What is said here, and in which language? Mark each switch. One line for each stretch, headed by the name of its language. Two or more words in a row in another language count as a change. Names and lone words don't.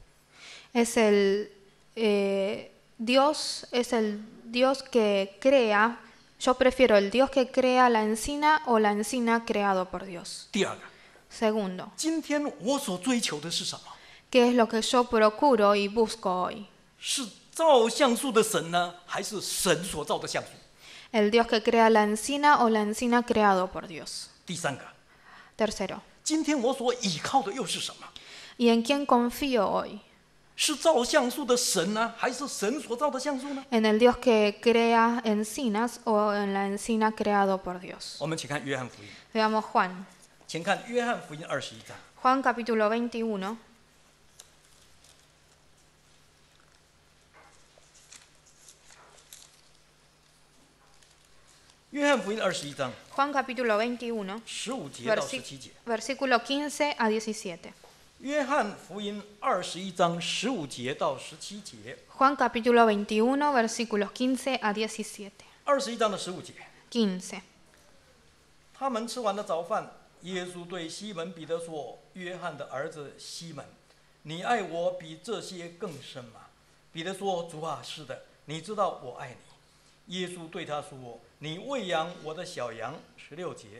Spanish: ¿Es el Dios que crea? Yo prefiero el Dios que crea la encina o la encina creado por Dios.
Chinese: 第二个，
Spanish: Segundo,
Chinese: 今天我所追求的是什么？
Spanish: ¿qué es lo que yo procuro y busco hoy?
Chinese: 是造像素的神呢，还是神所造的像素？
Spanish: ¿El Dios que crea la encina o la encina creado por Dios?
Chinese: 第三个，
Spanish: Tercero,
Chinese: 今天我所倚靠的又是什么？
Spanish: ¿y en quién confío hoy?
Chinese: 是造橡树的神呢，还是神所造的橡树呢？
Spanish: ¿En el Dios que crea encinas o en la encina creado por Dios?
Chinese: 我们请看约翰福音，
Spanish: Veamos Juan.
Chinese: 请看约翰福音21章。
Spanish: Juan capítulo 21.
Chinese: 约翰福音21章
Spanish: Juan capítulo 21,
Chinese: 15 节到17节。
Spanish: versículo 15 a 17.
Chinese: 约翰福音21章15节到17节。
Spanish: Juan capítulo 21, versículos 15 a 17.
Chinese: 21 章的15节，
Spanish: 15.
Chinese: 他们吃完了早饭，耶稣对西门彼得说：“约翰的儿子西门，你爱我比这些更深吗？” 彼得说：“主啊，是的，你知道我爱你。” 耶稣对他说：“你喂养我的小羊。”16节。